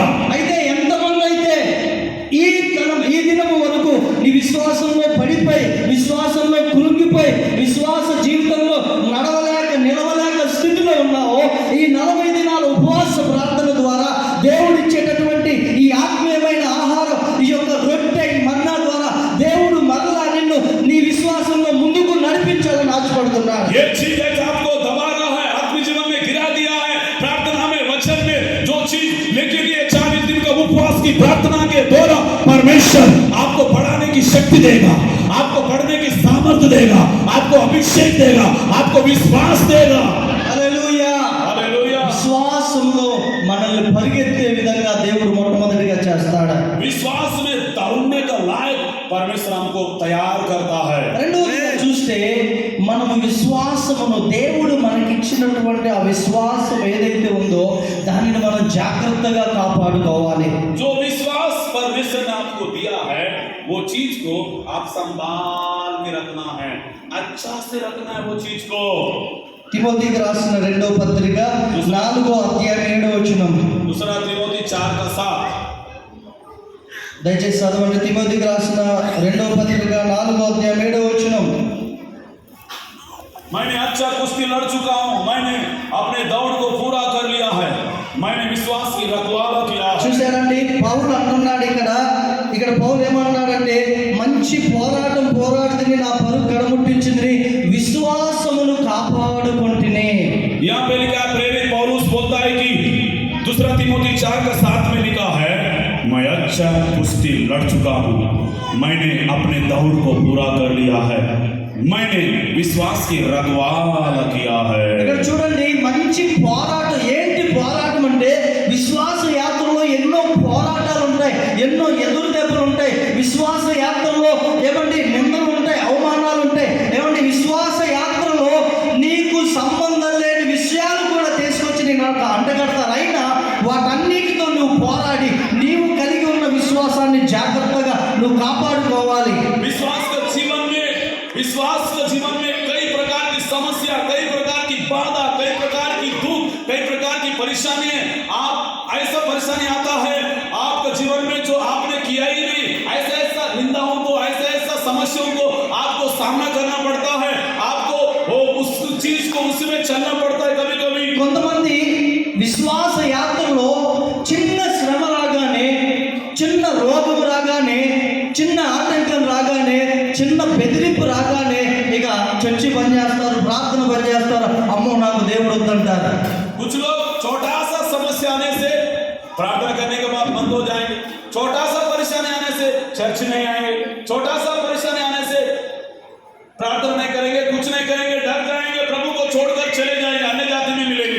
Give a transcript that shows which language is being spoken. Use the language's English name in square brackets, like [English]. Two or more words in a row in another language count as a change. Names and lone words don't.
[Telugu] అయితే ఎంతమంది అయితే ఈ దినము వరకు నీ విశ్వాసంలో పడిపోయి విశ్వాసంలో కృంగిపోయి విశ్వాస జీవితంలో నడవలేక నిలవలేక స్థితిలో ఉన్నావో ఈ 40 దినాల ఉపవాస ప్రార్థన ద్వారా దేవుడు ఇచ్చేటటువంటి ఈ ఆత్మీయమైన ఆహారం, ఈ యొక్క రొట్టె, ఈ మన్నా ద్వారా దేవుడు మరలా నిన్ను నీ విశ్వాసంలో ముందుకు నడిపించాలని ఆశపడుతున్నాడు. [Hindi] ये चीज है जो आपको दबा रहा है, आत्मिक जीवन में गिरा दिया है, प्रार्थना में, वचन में जो चीज, लेकिन ये 40 दिन का उपवास की प्रार्थना के द्वारा परमेश्वर आपको बढ़ाने की शक्ति देगा, आपको बढ़ने की सामर्थ्य देगा, आपको अभिषेक देगा, आपको विश्वास देगा। [Telugu] హల్లెలూయా. [Hindi] हालेलुया। [Telugu] విశ్వాసంలో మనల్ని పరిగెత్తే విధంగా దేవుడు మొట్టమొదటి [Hindi] परमेश्वर हमको तैयार करता है। [Telugu] రెండోదిగా చూస్తే మనము విశ్వాసమును దేవుడు మనకిచ్చినటువంటి ఆ విశ్వాసం ఏదైతే ఉందో దానిని మనం జాగ్రత్తగా కాపాడుకోవాలి. [Hindi] जो विश्वास परमेश्वर ने आपको दिया है वो चीज को आप संभाल के रखना है, अच्छा से रखना है वो चीज को। [Telugu] తిమోతికి రాసిన రెండో పత్రిక 4వ అధ్యాయం 7వ వచనం. [Hindi] दूसरा तिमोथी 4:7 [Telugu] దయచేసి చదవండి. తిమోతికి రాసిన రెండవ పత్రిక 4వ అధ్యాయం 7వ వచనం. [Hindi] मैंने अच्छा कुश्ती लड़ चुका हूं, मैंने अपने दौड़ को पूरा कर लिया है, मैंने विश्वास की रखवाला किया है। [Telugu] చూశారండి, పౌలు అంటున్నాడు ఇక్కడ పౌలు ఏమన్నాడంటే మంచి పోరాటం పోరాడుతుని నా పరుగు కడముట్టించింది, విశ్వాసమును కాపాడుకుంటుని. [Hindi] यहाँ पे लिखा प्रेरित पौलुस बोलता है कि दूसरा तिमोथी 4:7 में लिखा है, मैं अच्छा कुश्ती लड़ चुका हूं, मैंने अपने दौड़ को पूरा कर लिया है, मैंने विश्वास की रखवाला किया है। [Telugu] ఇక్కడ చూడండి, మంచి పోరాటం. ఏంటి పోరాటం అంటే విశ్వాస యాత్రలో ఎన్నో పోరాటాలు ఉంటాయి, ఎన్నో ఎదురు దెబ్బలు ఉంటాయి. విశ్వాస యాత్రలో ఏమండి నిందలు ఉంటాయి, అవమానాలు ఉంటాయి. ఏమండి విశ్వాస యాత్రలో నీకు సంబంధం లేని విషయాలు కూడా తీసుకొచ్చి నేను అంటగడతారు. అయినా వాటన్నిటితో నువ్వు పోరాడి నీవు కలిగి ఉన్న విశ్వాసాన్ని జాగ్రత్తగా నువ్వు కాపాడుకోవాలి. [Hindi] विश्वास के जीवन में कई प्रकार की समस्या, कई प्रकार की बाधा, कई प्रकार की दुख, कई प्रकार की परेशानी है। आप ऐसा परेशानी आता है आपके जीवन में जो आपने किया ही नहीं, ऐसा निंदाओं को, ऐसा समस्याओं को आपको सामना करना पड़ता है, आपको वो उस चीज को उसमें चलना पड़ता है। कभी कभी [Telugu] కొంతమంది విశ్వాస యాత్రలో చిన్న శ్రమ రాగానే, చిన్న రోగం రాగానే, చిన్న ఆటంకం రాగానే, చిన్న బెదిరింపు రాగానే ఇక చర్చి బంద్ చేస్తారు, ప్రార్థన బంద్ చేస్తారు, అమ్మో నాకు దేవుడు వద్దంటారు. [Hindi] कुछ लोग छोटा सा समस्या आने से प्रार्थना करने के बाद बंद हो जाएंगे, छोटा सा परेशानी आने से चर्च नहीं आएंगे, छोटा सा परेशानी आने से प्रार्थना नहीं करेंगे, कुछ नहीं करेंगे, डर जाएंगे, प्रभु को छोड़कर चले जाएंगे, अन्य जाति में मिलेंगे।